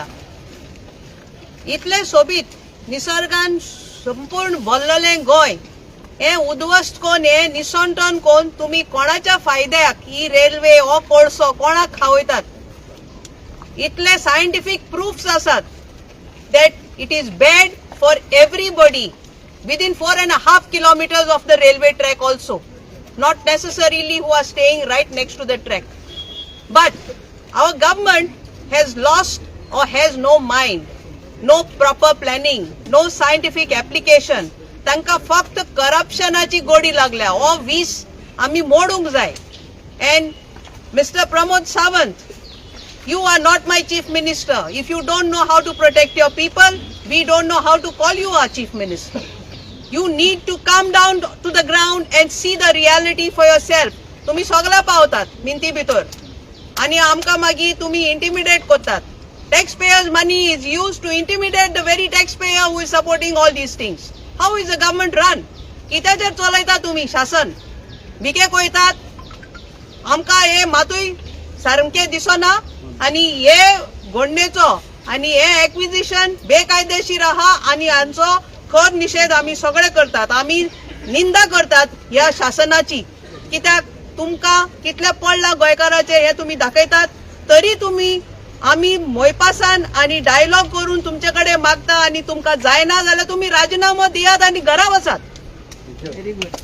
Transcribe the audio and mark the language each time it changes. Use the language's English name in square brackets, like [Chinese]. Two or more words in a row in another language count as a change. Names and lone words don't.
[Konkani] इतले सोबीत निसर्गान संपूर्ण भरलेलें गोंय हे उद्ध्वस्त कोन्न हे निसंटन कोन्न तुमी कोणाच्या फायद्याक ही रेल्वे हो कोळसो कोणाक खावयतात. [English] इतले scientific proofs आसात that it is bad for everybody within 4.5 kilometers of the railway track also, not necessarily who are staying right next to the track. But our government has lost or has no mind, no proper planning, no scientific application. [Konkani] तांकां फक्त करप्शनाची गोडी लागल्या. हो वीस आमी मोडूंक जाय. [English] And Mr. Pramod Sawant, you are not my chief minister. If you don't know how to protect your people, we don't know how to call you our chief minister. You need to come down to the ground and see the reality for yourself. [Konkani] तुम्ही सगळ्या पावतात मिनती भितर आणि आमकां मागीर तुम्ही इंटिमिडेट करतात. [English] Taxpayers' money is used to intimidate the very taxpayer who is supporting all these things. How is the government run? [Konkani] कित्याचेर चलयता तुम्ही शासन? भिके कोयतात. आमकां हे मातूय सारकें दिसना आणि हे घोडणेचो आणि हे एक्विजिशन बेकायदेशीर आहा आणि हांचो खर निषेध आमी सगळे करतात. आमी निंदा करतात ह्या शासनाची. कित्याक तुमकां कितले पडला गोंयकाराचे हे तुम्ही दाखयतात तरी तुम्ही आमी मोयपासान आणि डायलॉग करून तुमचे कडेन मागता आणि तुमकां जायना जाल्यार तुम्ही राजीनामो दियात आणि घरा वचात.